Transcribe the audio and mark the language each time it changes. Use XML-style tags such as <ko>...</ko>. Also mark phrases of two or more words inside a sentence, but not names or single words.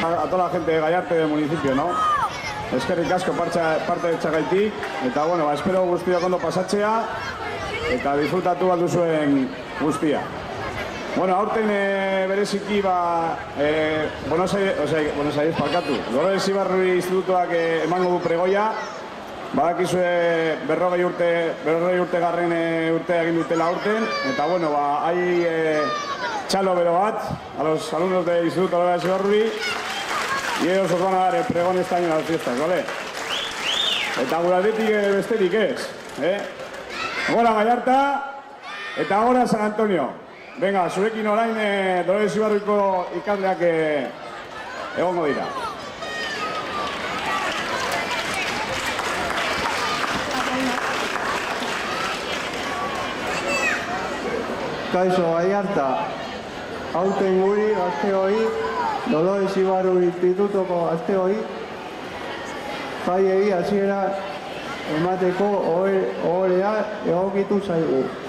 <es>toda la gente de Gallarte del municipio, ¿no?</es> <eu>Eskerrik asko parte txagaitik, eta bueno, espero guztiak ondo pasatzea, eta disfrutatu alduzuen guztia. Bueno, aurten bereziki Buenos Aires parkatu. Dolores Ibarruri institutuak emango du pregoia, badakizue 40 urte garren urtea egin dutela aurten, eta bueno, hai txalo bero bat,</eu> <es>a los alumnos del Instituto Dolores Ibarruri, y ellos os van a dar el pregón este año en las fiestas, ¿vale?</es> <eu>Eta gure aldetik besterik ez, Gora Gallarta, eta gora San Antonio. Venga, zurekin orain Dolores Ibarruiko ikasleak egongo dira. Kaixo Gallarta, aurten guri gazteoi, Dolores Ibarru institutoko gazteoi, jaiei hasiera emateko ohorea egokitu zaigu.</eu>